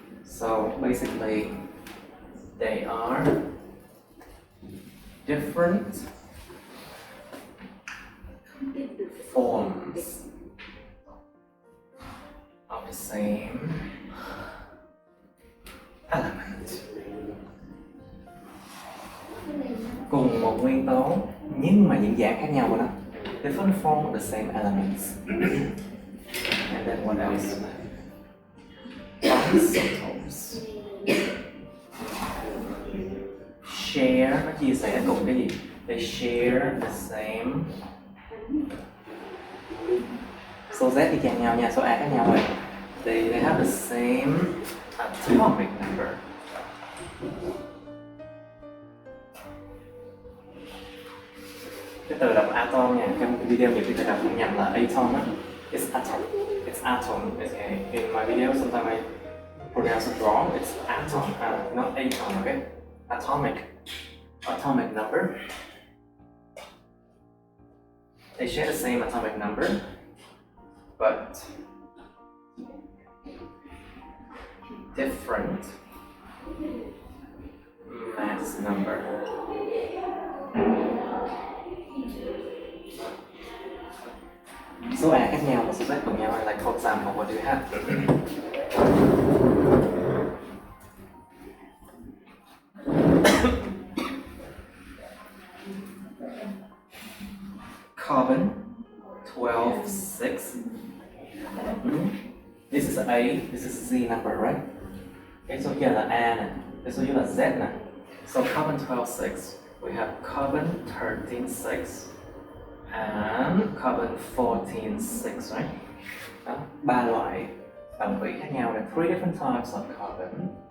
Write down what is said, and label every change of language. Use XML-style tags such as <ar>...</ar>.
<en>So, basically, they are different forms of the same element.</en> <vi>Cùng một nguyên tố nhưng mà những dạng khác nhau của nó.</vi> <en>Different form of the same elements. And then what else? Isotopes.</en> <vi>Share, nó chia sẻ cùng cái gì?</vi> <en>They share the same.</en> <vi>Số Z thì chạm nhau nha, số A khác nhau rồi.</vi> <en>They have the same atomic number.</en> <vi>Cái từ đọc atom nha, trong video nhiều khi tôi đọc cũng nhầm là atom á.</vi> <en>It's atom. It's atom. Okay. In my video, sometimes I pronounce it wrong. It's atom, not atom. Okay. Atomic number. They share the same atomic number, but different mass number.</en> <vi>Số A khác nhau và số Z cùng nhau.</vi> <en>Like for example, what do you have? Carbon 12, 6. This is A, this is Z number, right?</en> <vi>cái số giờ là A nè, cái số dưới là Z nè.</vi> <en>So carbon 12-6, we have carbon 13-6 and carbon 14-6, right?</en> <vi>Đó, 3 loại đồng vị khác nhau, là 3</vi> <en>different types of carbon.</en>